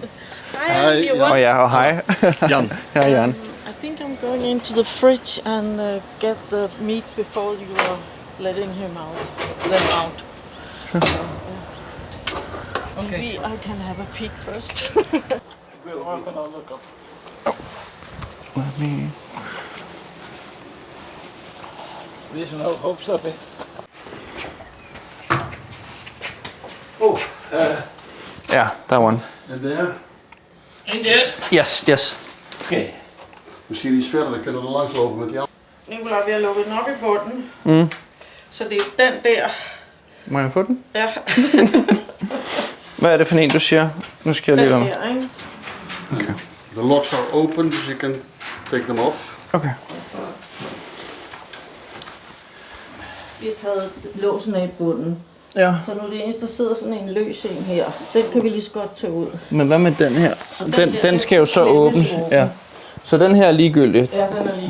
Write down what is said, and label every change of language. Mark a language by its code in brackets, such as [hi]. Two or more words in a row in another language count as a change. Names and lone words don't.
[en] Hi, [da] Og ja, og hej. Jan. Hej, Jan. [en] I think I'm going into the fridge and get the meat before you are letting them out. Maybe I can have a peek first. We'll open and look up. Let me... There's no hopes of it. Oh, Yeah, that one. and there. In det? Yes. Okay. [nl] Misschien iets verder, dan kunnen we er langs lopen met Jan. [da] Nicolai, vi har lukket nok i bunden. Så det er den der. Må jeg få den? Ja, Hvad er det for en, du siger? Nu skal jeg den lige der, ikke? [en] The locks are open, dus you can take them off. Okay. [da] Vi har taget låsen af i bunden. Ja. Så nu er det eneste, der sidder sådan en løs en her. Den kan vi lige så godt tage ud. Men hvad med den her? Den skal jo så klemmes åbnes. åben. Ja. Så den her er ligegyldig. Ja, den er lige.